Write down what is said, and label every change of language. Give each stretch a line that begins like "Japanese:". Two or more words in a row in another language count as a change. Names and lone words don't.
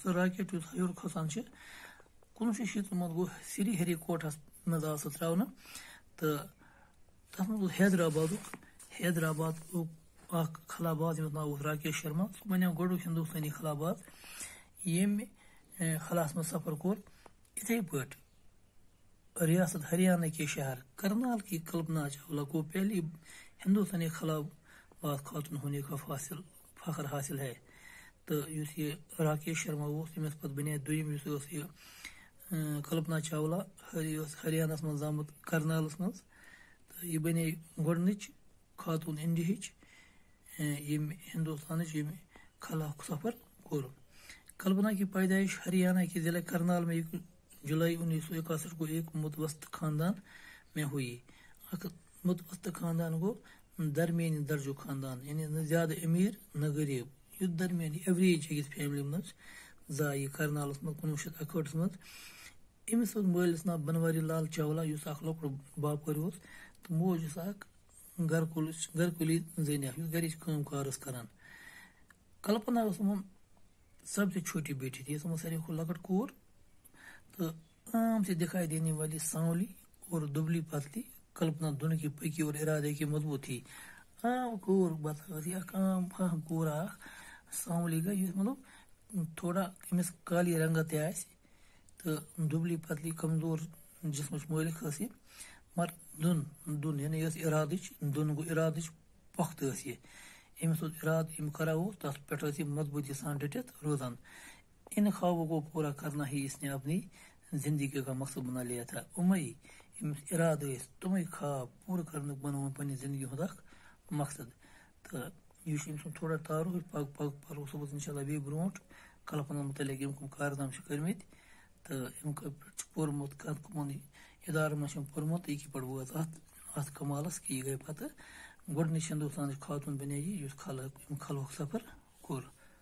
Kashmiri: سُہ راکٹ یُس ہیوٚر کھسان چھِ 1960 منٛز گوٚو سری ہری کوٹس منٛز آو سُہ تراونہٕ تہٕ تتھ منٛز اوس حیدرآبادُک اکھ خلاباد ییٚمیُک ناو اوس راکیش شرما. سُہ بنیو گۄڈنیُک ہندوستانی خلاباد ییٚمہِ خلاس منٛز سفر کوٚر. یِتھے پٲٹھۍ
Urdu: ریاست ہریانہ کے شہر کرنال کی کلپنا چاولہ کو پہلی ہندوستانی خلاباد خاتون ہونے کا فخر حاصل ہے.
Kashmiri: تو یُس یہِ راکیش شرما اوس ییٚمِس پتہٕ بنے دوٚیِم یُس اوس یہِ کلپنا چاولہ یہِ اوس ہریانس منٛز آمُت کرنالس منٛز تہٕ یہِ بنے گۄڈنِچ خاتون انڈیہٕچ ییٚمہِ ہندوستانٕچ ییٚمہِ خلاہُک سفر کوٚر.
Urdu: کلپنا کی پیدائش ہریانہ کے ضلع کرنال میں 1 جولائی 1961 کو ایک متوسط خاندان میں ہوئی.
Kashmiri: اکھ متوسط خاندان گو درمیانی درجُک خاندان یعنی نہ زیادٕ امیر نہ غریب یُتھ درمیانی ایوریج أکِس فیملی منٛز زاے یہِ کرنالس منٛز 1961 منٛز. أمِس اوس مٲلِس ناو بنواری لال چاولہ یُس اکھ لۄکُٹ باپٲرۍ اوس تہٕ موج ٲس اکھ گرکُلی زٔنۍ اکھ یُس گرِچ کٲم کار ٲس کران.
Urdu: کلپنا
Kashmiri: ٲس یِمن
Urdu: سب سے چھوٹی بیٹی تھی.
Kashmiri: یِمن ساروی کھۄتہٕ لۄکٕٹ کوٗر تہٕ
Urdu: عام سے دکھائی دینے والی سانولی اور دبلی پتلی کلپنا دونوں کی پکی اور ارادے کی مضبوط تھی.
Kashmiri: عام کوٗر بتا اکھ عام فہم کوٗر اکھ سانولی گٔے یُس مطلب تھوڑا أمِس کالی رنگت تہِ آسہِ تہٕ
Urdu: دُبلی پتلی
Kashmiri: کمزور جسمٕچ مٲلِک ٲس یہِ مگر دُن یعنی یۄس ارادٕچ دُن گوٚو ارادٕچ پۄختہٕ ٲس یہِ. أمِس اوس ارادٕ یِم کران اوس تتھ پٮ۪ٹھ ٲس یہِ مضبوٗطی سان ڈٔٹِتھ روزان.
Urdu: ان خوابوں کو پورا کرنا ہی اس نے اپنی زندگی کا مقصد بنا لیا تھا.
Kashmiri: ییٚمِس ارادٕ ٲسۍ تِمے خواب پوٗرٕ کرنُک بنووُن پننہِ زندگی ہُنٛد اکھ مقصد. تہٕ یہِ چھُ أمۍ سُنٛد تھوڑا تعارُف پَرو صُبحس
Arabic: انشاء اللہ
Kashmiri: بیٚیہِ برونٛٹھ کلپنا متعلق یِم کٕم کارنام چھِ کٔرمٕتۍ تہٕ أمۍ پٮ۪ٹھ چھُ پوٚرمُت کَتھ کٕمن اِدارن منٛز چھُ پوٚرمُت یہِ کِتھ پٲٹھۍ وٲژ اتھ کمالس کہِ یہِ گٔے پتہٕ گۄڈنِچ ہندوستانٕچ خاتون بنے یہِ یُس خلہُک سفر کوٚر.